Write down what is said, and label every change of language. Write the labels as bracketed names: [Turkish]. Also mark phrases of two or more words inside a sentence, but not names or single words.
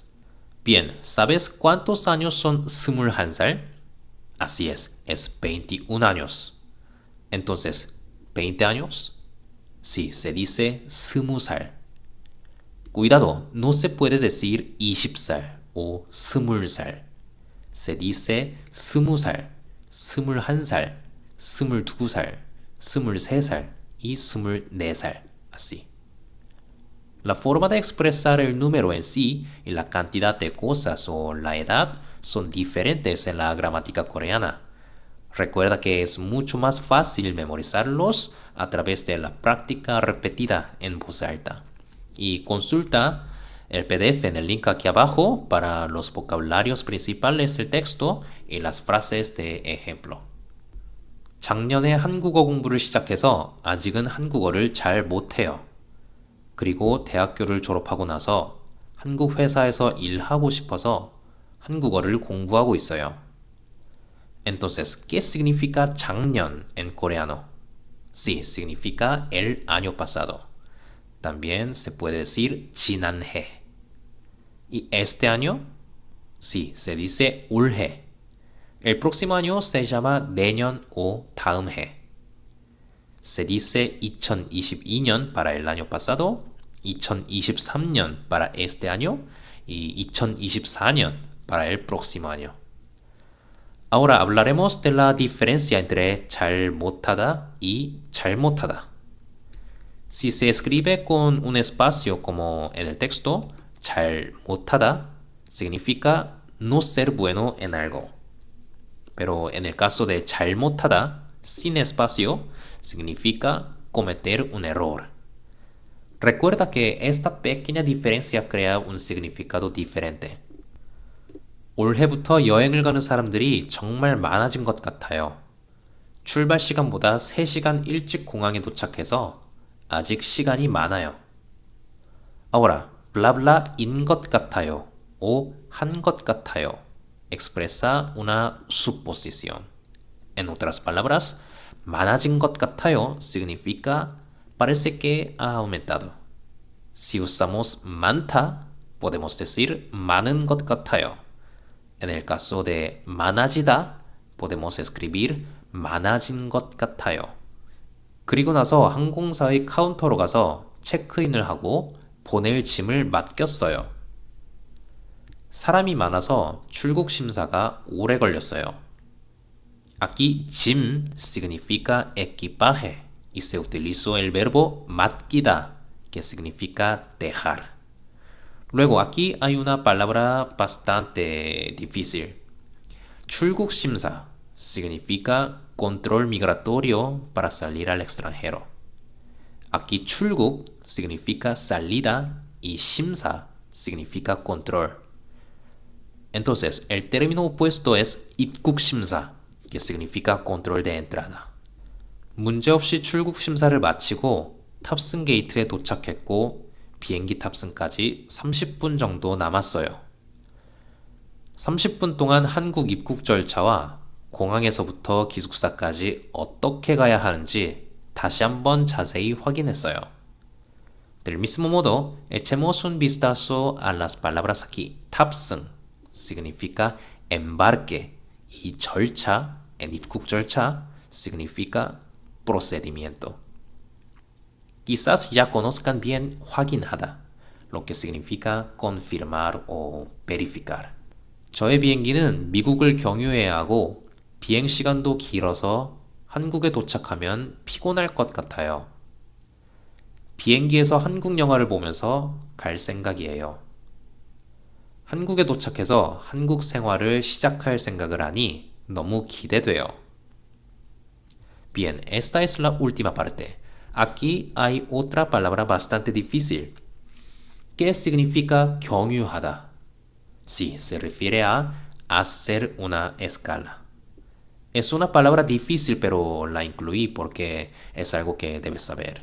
[Spanish] Bien, ¿sabes cuántos años son 21살? Así es 21 años. Entonces, ¿20 años? Sí, se dice 20살. Cuidado, no se puede decir 20살 o 20살. Se dice 20살, 21살, 22살, 23살 y 24살. Así. La forma de expresar el número en sí y la cantidad de cosas o la edad son diferentes en la gramática coreana. Recuerda que es mucho más fácil memorizarlos a través de la práctica repetida en voz alta. Y consulta el PDF en el link aquí abajo para los vocabularios principales del texto y las frases de ejemplo. [Korean] 작년에 한국어 공부를 시작해서 아직은 한국어를 잘 못해요. 그리고 대학교를 졸업하고 나서 한국 회사에서 일하고 싶어서 한국어를 공부하고 있어요. [Spanish] Entonces, ¿qué significa 작년 en coreano? Sí, significa el año pasado. También se puede decir 지난해. ¿Y este año? Sí, se dice 올해. El próximo año se llama 내년 o 다음해. Se dice 2022년 para el año pasado, 2023년 para este año y 2024년 para el próximo año. Ahora hablaremos de la diferencia entre [Korean] 잘 못하다 [Spanish] y 잘못하다. Si se escribe con un espacio como en el texto, [Korean] 잘 못하다 [Spanish] significa no ser bueno en algo. Pero en el caso de 잘못하다, sin espacio, significa cometer un error. Recuerda que esta pequeña diferencia crea un significado diferente. [Korean] 올해부터 여행을 가는 사람들이 정말 많아진 것 같아요. 출발 시간보다 3시간 일찍 공항에 도착해서 아직 시간이 많아요. [Spanish] Ahora, bla bla in [Korean] 것 같아요 [Spanish] o [Korean] 한 것 같아요 [Spanish] expresa una suposición. En otras palabras, [Korean] 많아진 것 같아요 [Spanish] significa parece que ha aumentado. Si usamos 많다, podemos decir [Korean] 많은 것 같아요. [Spanish] En el caso de 많아지다, podemos escribir [Korean] 많아진 것 같아요. 그리고 나서 항공사의 카운터로 가서 체크인을 하고 보낼 짐을 맡겼어요. 사람이 많아서 출국 심사가 오래 걸렸어요. [Spanish] Aquí 짐 significa equipaje y se utilizó el verbo 맡기다, que significa dejar. Luego aquí hay una palabra bastante difícil. 출국심사 significa control migratorio para salir al extranjero. Aquí 출국 significa salida y 심사 significa control. Entonces, el término opuesto es 입국심사, que significa control de entrada. [Korean] 문제없이 출국심사를 마치고 탑승 게이트에 도착했고 비행기 탑승까지 30분 정도 남았어요. 30분 동안 한국 입국 절차와 공항에서부터 기숙사까지 어떻게 가야 하는지 다시 한번 자세히 확인했어요. [Spanish] Del mismo modo, echemos un vistazo a las palabras aquí. 탑승 significa embarque y 절차, en [Korean] 입국 절차, [Spanish] significa procedimiento. Quizás ya conozcan bien 확인하다, lo que significa confirmar o verificar. [Korean] 저의 비행기는 미국을 경유해야 하고 비행시간도 길어서 한국에 도착하면 피곤할 것 같아요. 비행기에서 한국 영화를 보면서 갈 생각이에요. 한국에 도착해서 한국 생활을 시작할 생각을 하니 너무 기대돼요. [Spanish] Bien, esta es la última parte. Aquí hay otra palabra bastante difícil. ¿Qué significa 경유하다? Sí, se refiere a hacer una escala. Es una palabra difícil, pero la incluí porque es algo que debes saber.